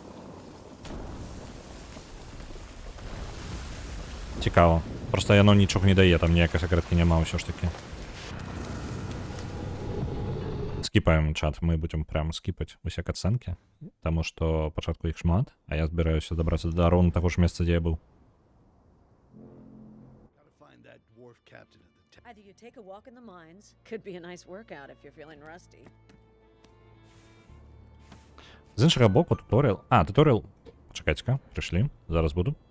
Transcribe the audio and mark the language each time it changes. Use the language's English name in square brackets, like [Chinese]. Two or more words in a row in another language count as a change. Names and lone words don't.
[Belarusian] Цікава. Просто яно нічога не дае, там ніякай сакрэткі няма ўсё ж такі. Скіпаем чат, мы будзем прям скіпаць усе катсцэнкі, таму што пачатку іх шмат, а я збіраюся дабрацца да роўна таго ж месца, дзе я быў. [English] Gotta find that dwarf captain at the Either you take a walk in the mines, could be a nice workout if you're feeling rusty. [Ukrainian] З іншого боку, туторіал. А, туторіал. Чекайте-ка, прийшли. Зараз буду.